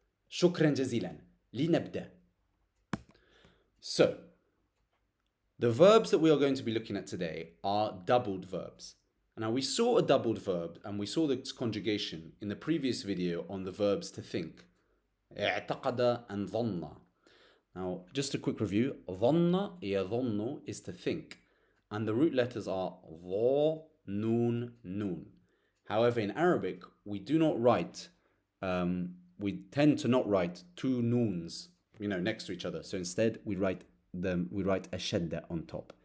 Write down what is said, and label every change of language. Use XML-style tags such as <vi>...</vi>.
<ar>شكرا جزيلا. لنبدأ.</ar> <en>So, the verbs that we are going to be looking at today are doubled verbs. Now, we saw a doubled verb and we saw its conjugation in the previous video on the verbs to think.</en> <ar>اعتقد and ظن.</ar> <en>Now, just a quick review.</en> <ar>ظن يظن</ar> <en>is to think. And the root letters are ظ, nun, nun. However, in Arabic, we do not write, we tend to not write two noons, next to each other. So instead, we write a shadda on top.</en>